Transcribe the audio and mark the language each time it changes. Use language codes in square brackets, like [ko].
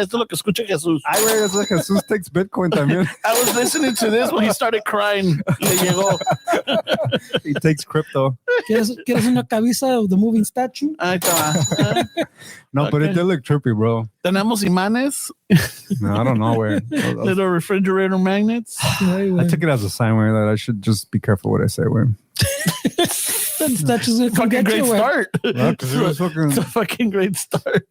[es] Esto es lo que escucha Jesús. Ay, güey, es que Jesús takes Bitcoin también. [en] I was listening to this when he started crying. [es] Le llegó. [en] He takes crypto. ¿Quieres una cabeza of the moving statue? [es] Ahí está. [en] No, but it did look trippy, bro. [es] Tenemos imanes. [en] No, I don't know where. Little refrigerator magnets. I took it as a sign where that I should just be careful what I say. Where that's just a fucking great start. It's a fucking great start.